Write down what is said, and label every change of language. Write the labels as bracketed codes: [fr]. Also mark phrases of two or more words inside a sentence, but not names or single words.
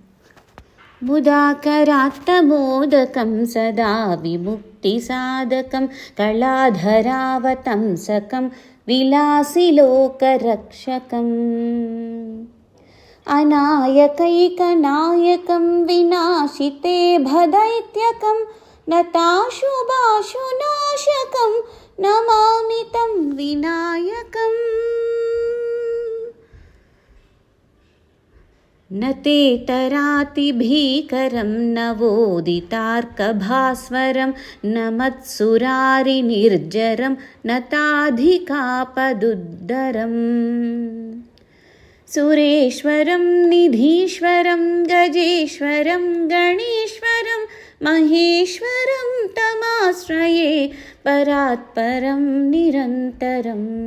[sa] ముదాకరాత్తమోదకం సదా విముక్తి సాధకం కళాధరావతంసకం విలాసిలోకరక్షకం అనాయకైకనాయకం వినాశితే భదైత్యకం నతాశుభాశునాశకం నమామి తం వినాయకం. न ते तरातिभीकरं नवोदितार्कभास्वरं न मत्सुरारिनिर्जरं न ताधिकापदुद्धरम् सुरेश्वरं निधीश्वरं गजेश्वरं गणेश्वरं महेश्वरं तमाश्रये परात्परं निरन्तरम्.